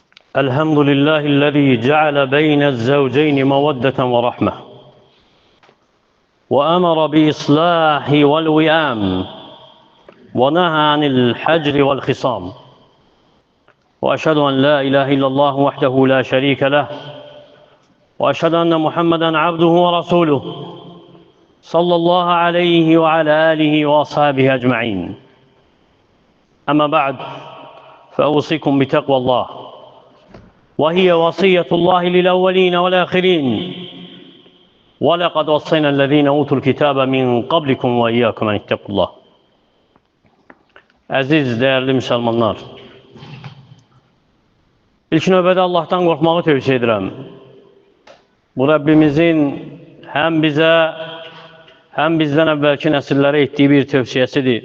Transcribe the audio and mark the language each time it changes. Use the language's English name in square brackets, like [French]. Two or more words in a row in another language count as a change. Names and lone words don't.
[Arabic] الحمد لله الذي جعل بين الزوجين مودة ورحمة وأمر بإصلاح والوئام ونهى عن الحجر والخصام، وأشهد أن لا إله إلا الله وحده لا شريك له، وأشهد أن محمدًا عبده ورسوله صلى الله عليه وعلى آله وأصحابه أجمعين. أما بعد، فأوصيكم بتقوى الله، وهي وصية الله للأولين والآخرين، ولقد وصينا الذين أوتوا الكتاب من قبلكم وإياكم أن اتقوا الله. [Azerbaijani] Əziz, değerli Müslümanlar, ilk növbədə Allah'tan qorxmağı tövsiyə edirəm. Bu Rəbbimizin həm bizə, həm bizdən əvvəlki nəsillərə etdiyi bir tövsiyəsidir.